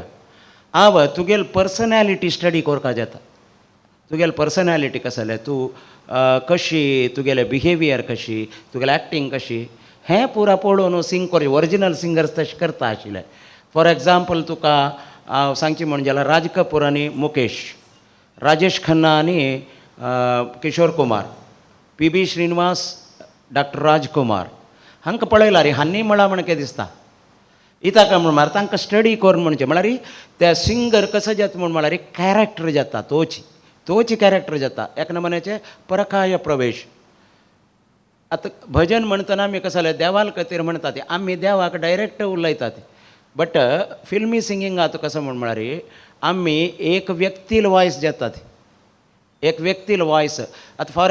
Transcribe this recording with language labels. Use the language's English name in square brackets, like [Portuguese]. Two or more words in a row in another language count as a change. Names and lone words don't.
[Konkani] हांव तुगेल [English] personality study [Konkani] कोरपा जाता तुगेल पर्सनॅलिटी कशें जालें तूं कशी तुगेले बिहेवियर कशी तुगेले एक्टींग कशी हें पुरा पळोवन सिंग करचें ओरिजिनल सिंगर्स तशें करता आशिल्ले [English] for example [Konkani] तुका हांव सांगचें म्हणजे जाल्यार राज कपूर आनी मुकेश राजेश खन्ना आनी किशोर कुमार PB श्रीनिवास डॉक्टर राजकुमार हांकां पळयला रे हांनी म्हण कितें दिसता इताका म्हळ्यार तांकां स्टडी करून म्हणचें म्हळ्यार ते सिंगर कसो जाता म्हळ्यार कॅरेक्टर जाता तोच कॅरेक्टर जाता एक नमुन्याचे परकाय प्रवेश आतां भजन म्हणटना आमी कसो जालें देवाल खातीर म्हणटा ते आमी देवाक डायरेक्ट उलयता ते बट फिल्मी सिंगिंगात कसो म्हळ्यार आमी एक व्यक्तील वॉयस जाता ती एक व्यक्तील वॉयस आतां फॉर